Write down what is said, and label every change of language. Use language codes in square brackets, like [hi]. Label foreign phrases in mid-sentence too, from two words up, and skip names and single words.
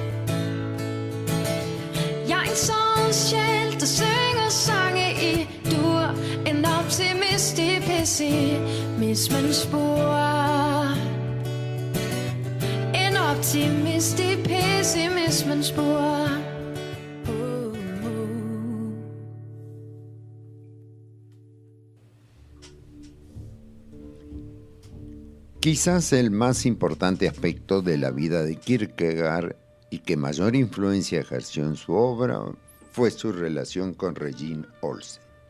[da] Jeg er en sådan sjæl, der synger sange i dur, en optimist i pessimismens spor. En optimist i pessimismens spor. [es] Quizás el más importante aspecto de la vida de Kierkegaard y que mayor influencia ejerció en su obra fue su relación con Regine Olsen.